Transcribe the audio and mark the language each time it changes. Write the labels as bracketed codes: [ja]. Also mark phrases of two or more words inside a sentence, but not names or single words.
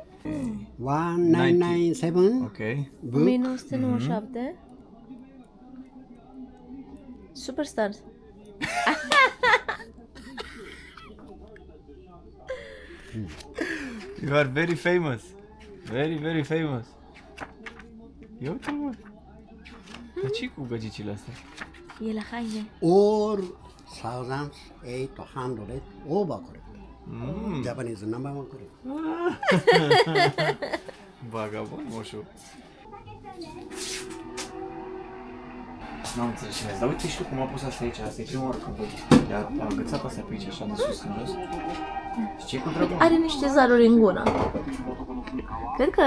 [en] 1997 Ok. book 1997. Superstars. You are very famous. Very, very famous. [ro] Ia uite, mă. Dar ce cu găgicile astea? E la haine. [en] all 1800 over collector. Japanese number one collector. [ro] Vagabond, moșu. N-am înțeles ce mi-ați, dar uite și tu cum a pus asta aici, asta e prima oară când văd. A agățat asta pe aici, așa de sus în jos. Și ce-i cu treaba? Are niște zaruri în gură. Cred că